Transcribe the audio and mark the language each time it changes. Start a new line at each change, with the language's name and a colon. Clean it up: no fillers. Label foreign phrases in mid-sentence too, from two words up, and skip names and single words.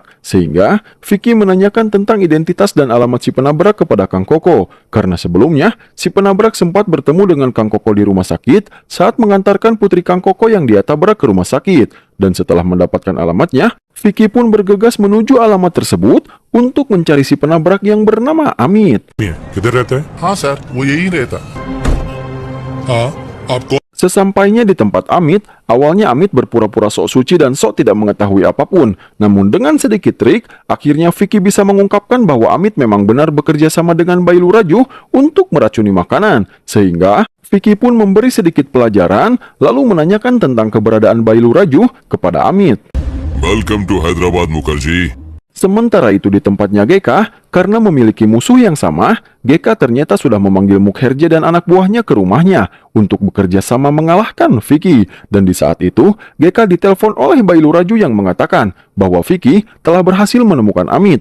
Indonesian: Sehingga, Vicky menanyakan tentang identitas dan alamat si penabrak kepada Kang Koko. Karena sebelumnya, si penabrak sempat bertemu dengan Kang Koko di rumah sakit saat mengantarkan putri Kang Koko yang dia tabrak ke rumah sakit. Dan setelah mendapatkan alamatnya, Vicky pun bergegas menuju alamat tersebut untuk mencari si penabrak yang bernama Amit.
Hindi: किधर रहता है? हाँ सर, वो यही रहता। हाँ, आपको
Indonesian: Sesampainya di tempat Amit, awalnya Amit berpura-pura sok suci dan sok tidak mengetahui apapun. Namun dengan sedikit trik, akhirnya Vicky bisa mengungkapkan bahwa Amit memang benar bekerja sama dengan Bailu Raju untuk meracuni makanan. Sehingga Vicky pun memberi sedikit pelajaran, lalu menanyakan tentang keberadaan Bailu Raju kepada Amit.
English: Welcome to Hyderabad Mukherjee.
Indonesian: Sementara itu di tempatnya GK, karena memiliki musuh yang sama, GK ternyata sudah memanggil Mukherjee dan anak buahnya ke rumahnya untuk bekerja sama mengalahkan Vicky. Dan di saat itu, GK ditelepon oleh Bailu Raju yang mengatakan bahwa Vicky telah berhasil menemukan Amit.